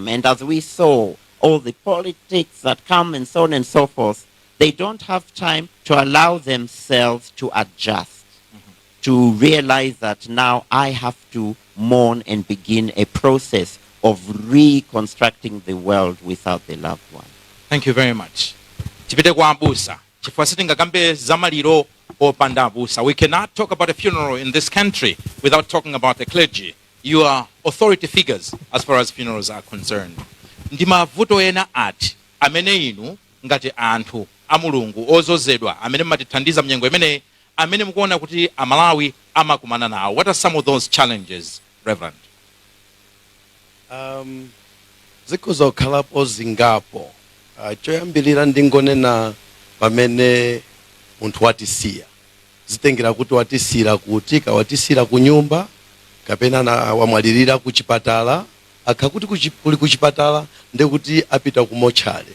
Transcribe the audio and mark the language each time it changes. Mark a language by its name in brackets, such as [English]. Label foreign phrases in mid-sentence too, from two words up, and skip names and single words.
[English] And as we saw, all the politics that come and so on and so forth, they don't have time to allow themselves to adjust, to realize that now I have to mourn and begin a process of reconstructing the world without the loved one. Thank you very much. [Nyanja] Tipite kwa abusa. Chifukwa sitingakambe zamaliro opanda abusa. [English] We cannot talk about a funeral in this country without talking about the clergy. You are authority figures as far as funerals are concerned. [Nyanja] Ndi mavuto ena ati amene inu ngati anthu amulungu ozozedwa amene matithandiza mnyengo imene amene mukuona kuti amalawi amakumana nawo. [English] What are some of those challenges, Reverend? [Nyanja] Zikhoza kukhalapo zingapo. Choyambirira ndingonena pamene munthu watisiya. Zitengera kuti watisira kuti kawatisira ku nyumba kapena wamwalirira ku chipatala, akakuti kuli ku chipatala ndekuti apita ku mochale.